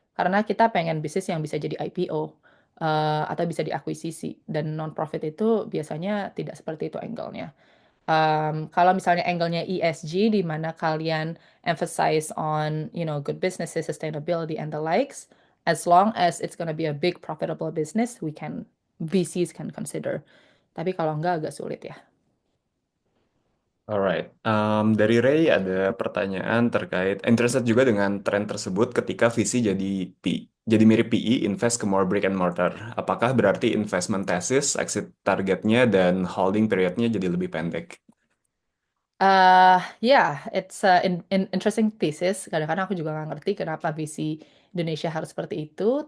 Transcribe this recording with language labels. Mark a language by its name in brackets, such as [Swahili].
[Indonesian] Karena kita pengen bisnis yang bisa jadi IPO atau bisa diakuisisi. Dan non-profit itu biasanya tidak seperti itu angle-nya. Kalau misalnya angle-nya ESG, di mana kalian [English] emphasize on, good businesses, sustainability, and the likes, as long as it's gonna be a big profitable business, VCs can consider. [Indonesian] Tapi kalau enggak agak sulit ya. Alright, dari Ray ada pertanyaan terkait interested juga dengan tren tersebut ketika visi jadi mirip PE, invest ke more brick and mortar. Apakah berarti investment thesis, exit targetnya, dan holding periodnya jadi lebih pendek? [English] Yeah, it's interesting thesis. [Indonesian] Kadang-kadang aku juga nggak ngerti kenapa visi Indonesia harus seperti itu.